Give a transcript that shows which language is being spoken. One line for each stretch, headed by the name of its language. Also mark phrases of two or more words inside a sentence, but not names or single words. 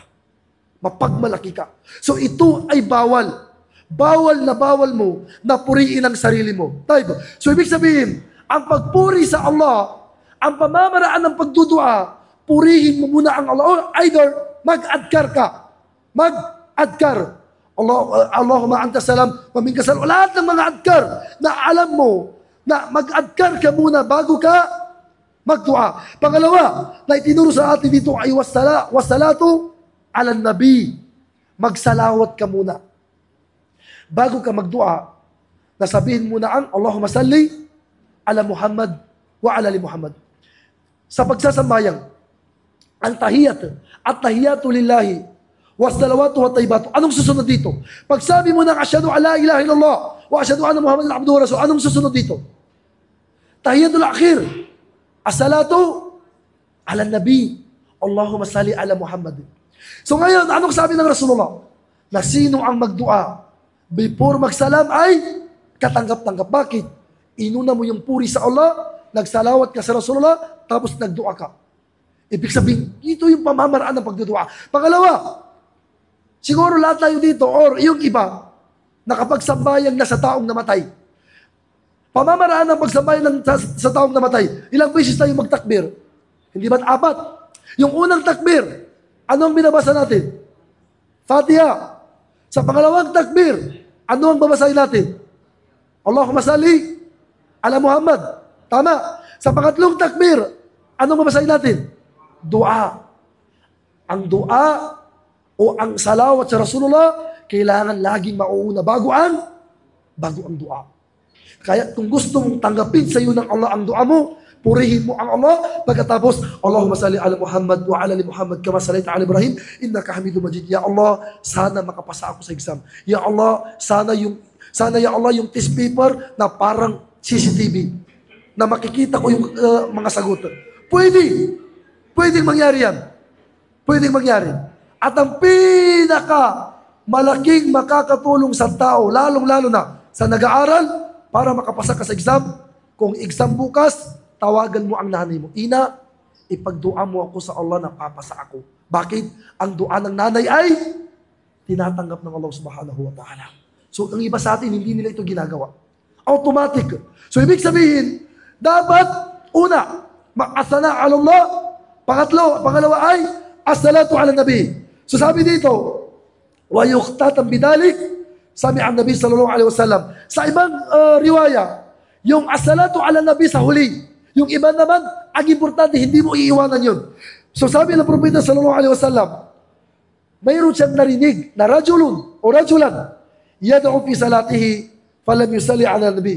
Filipino: Mapagmalaki ka. So ito ay bawal. Bawal na bawal mo na puriin ang sarili mo. So ibig sabihin, ang pagpuri sa Allah, ang pamamaraan ng pagdudua, purihin mo muna ang Allah.
English: Or either,
Filipino: mag-adkar ka. Mag-adkar.
Arabic: اللهم أنت السلام ومنك السلام.
Filipino: Lahat ng mga adkar na alam mo, na mag-adkar ka muna bago ka magdua. Pangalawa, na itinuro sa atin dito ay
Arabic: والصلاة على النبي.
Filipino: Magsalawat ka muna. Bago ka magdua, nasabihin muna ang
Arabic: اللهم صل على محمد وعلى آل محمد.
Filipino: Sa pagsasambayang, ang tahiyat at
Arabic: التحيات لله والصلوات والطيبات.
Filipino: Anong susunod dito? Pagsabi mo ng
Arabic: أشهد أن لا إله إلا الله وأشهد أن محمدا عبده ورسوله,
Filipino: anong susunod dito?
Arabic: التحيات الأخير. الصلاة على النبي. اللهم صل على محمد.
Filipino: So ngayon, anong sabi ng Rasulullah? Na sino ang magdua before magsalam ay katanggap-tanggap. Bakit? Inuna mo yung puri sa Allah, nagsalawat ka sa Rasulullah, tapos nagdua ka. Ibig sabihin, ito yung pamamaraan ng pagdudua. Pangalawa, siguro lahat tayo dito or yung iba, nakapagsambayan na sa taong namatay. Pamamaraan ng pagsambayan sa taong namatay. Ilang beses tayo magtakbir? Hindi ba 4? Yung unang takbir, ano ang binabasa natin? Fatiha. Sa pangalawang takbir, ano ang babasahin natin?
Arabic: اللهم صل على محمد.
Filipino: Tama. Sa pangatlong takbir, ano ang babasahin natin? Dua. Ang dua o ang salawat sa Rasulullah, kailangan laging mauuna bago ang dua. Kaya kung gusto mong tanggapin sa iyo ng Allah ang dua mo, purihin mo ang Allah, pagkatapos,
Arabic: اللهم صل على محمد وعلى آل محمد كما صليت على إبراهيم إنك حميد مجيد. يا الله,
Filipino: sana makapasa ako sa exam.
Arabic: يا الله,
Filipino: sana
Arabic: يا الله
Filipino: yung test paper na parang CCTV, na makikita ko yung mga sagutan. Pwedeng mangyari yan. Pwedeng mangyari. At ang pinaka malaking makakatulong sa tao, lalong-lalo na sa nag-aaral, para makapasa ka sa exam, kung exam bukas, tawagan mo ang nanay mo. Ina, ipagdua mo ako sa Allah na papasa ako. Bakit? Ang dua ng nanay ay tinatanggap ng Allah
Arabic: سبحانه وتعالى.
Filipino: So, ang iba sa atin, hindi nila ito ginagawa. Automatic. So, ibig sabihin, dapat, una,
Arabic: الثناء على الله.
Filipino: Pangalawa ay,
Arabic: الصلاة على النبي.
Filipino: So, sabi dito,
Arabic: ويقتدى بذلك,
Filipino: sabi ang
Arabic: النبي صلى الله عليه وسلم.
Filipino: Sa ibang riwaya, yung
Arabic: الصلاة على النبي
Filipino: sa huli. Yung iba naman, ang importante, hindi mo iiwanan yun. So sabi ng Propeta
Arabic: صلى الله عليه وسلم,
Filipino: mayroon siyang narinig na rajulun o
Arabic: رجلا يدعو في صلاته فلم يصل على النبي.